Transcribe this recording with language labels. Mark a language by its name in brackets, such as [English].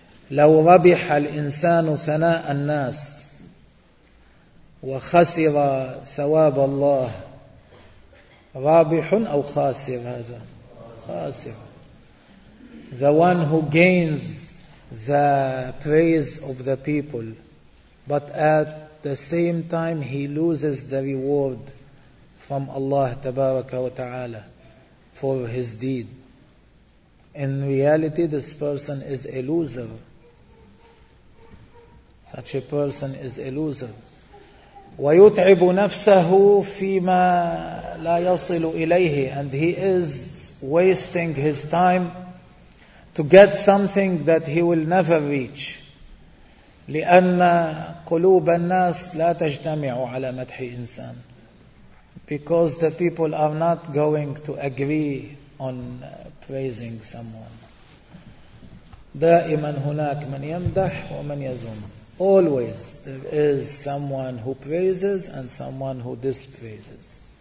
[Arabic] لو ربح الإنسان ثناء الناس وخسر ثواب الله, رابح أو خاسر؟ هذا خاسر. [English] The one who gains the praise of the people but at the same time he loses the reward from Allah [Arabic] تبارك وتعالى [English] for his deed. In reality this person is a loser. Such a person is a loser. [Arabic] ويتعب نفسه فيما لا يصل إليه, [English] and he is wasting his time to get something that he will never reach. [Arabic] لأن قلوب الناس لا تجتمع على مدح إنسان, [English] because the people are not going to agree on praising someone. [Arabic] دائما هناك من يمدح ومن يذم. [English] Always there is someone who praises and someone who dispraises.